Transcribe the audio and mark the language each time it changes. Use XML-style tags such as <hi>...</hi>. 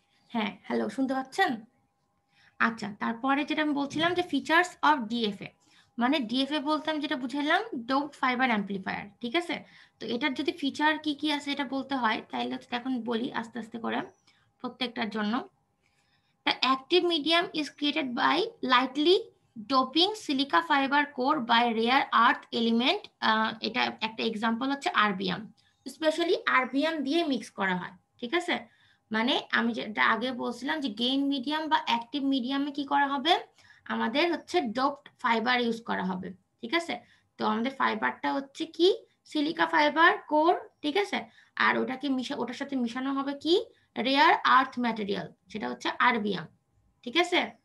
<bn>হ্যাঁ হ্যালো, শুনতে পাচ্ছেন? আচ্ছা, তারপরে যেটা আমি বলছিলাম যে ফিচার্স অফ ডিএফএ, মানে ডিএফএ বলতাম যেটা বুঝাইলাম, ডোপড ফাইবার অ্যাম্পলিফায়ার, ঠিক আছে। তো এটার যদি ফিচার কি কি আছে এটা বলতে হয়, তাইলে এখন বলি আস্তে আস্তে করে প্রত্যেকটার জন্য।</bn> <en>The active medium is created by lightly doping silica fiber core by rare earth element,</en> <bn>এটা একটা এক্সাম্পল হচ্ছে আরবিএম, স্পেশালি আরবিএম দিয়ে মিক্স করা হয়, ঠিক আছে। মানে আমি যেটা আগে বলছিলাম যে গেইন মিডিয়াম বা অ্যাক্টিভ মিডিয়ামে কি করা হবে, আমাদের হচ্ছে ডোপড ফাইবার ইউজ করা হবে, ঠিক আছে। তো আমাদের ফাইবারটা হচ্ছে কি, সিলিকা ফাইবার কোর, ঠিক আছে। আর ওটাকে ওটার সাথে মিশানো হবে কি, রেয়ার আর্থ ম্যাটেরিয়াল, সেটা হচ্ছে আরবিএম, ঠিক আছে।</bn>